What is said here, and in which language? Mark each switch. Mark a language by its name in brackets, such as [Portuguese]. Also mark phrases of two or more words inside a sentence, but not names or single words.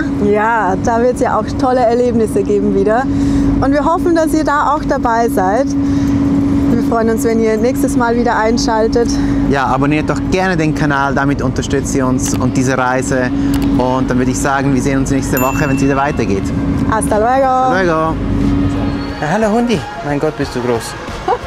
[German] Ja, da wird es ja auch tolle Erlebnisse geben wieder. Und wir hoffen, dass ihr da auch dabei seid. Wir freuen uns, wenn ihr nächstes Mal wieder einschaltet. Ja, abonniert doch gerne den Kanal, damit unterstützt ihr uns und diese Reise. Und dann würde ich sagen, wir sehen uns nächste Woche, wenn es wieder weitergeht. [Spanish] Hasta luego! Hasta luego! [German] Ja, hallo Hundi, mein Gott, bist du groß.